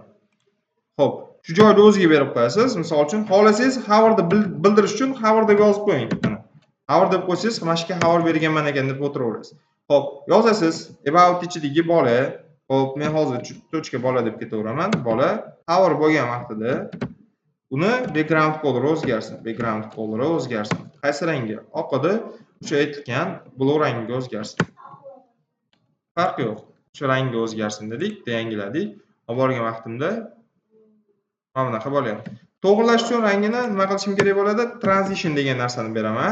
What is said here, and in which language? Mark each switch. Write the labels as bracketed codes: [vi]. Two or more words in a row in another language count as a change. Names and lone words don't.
[uz] Xo'p, shu joyda o'ziga berib qo'yasiz. Misol uchun, xohlasangiz hover'ni bildirish uchun hover deb yozib qo'ying. Mana. Hover deb qo'ysangiz, mana shu yerga hover berganman ekan deb o'tiraverasiz. Xo'p, yozasiz about ichidagi bola. Xo'p, men hozir tochka bola deb ketaveraman. Bola hover bo'lgan vaqtida uni [en] background color [uz] o'zgarsin. [en] Background color [uz] o'zgarsin. Qaysi rangga? Oq edi, o'sha aytilgan blue rangiga o'zgarsin. Farqi yo'q. Shu rangga o'zgarsin dedik, yangiladik. Olib borgan vaqtimda mana bunaqa bo'lyapti. To'g'rilash uchun rangini nima qilishim kerak bo'ladi? Transition degan narsani beraman.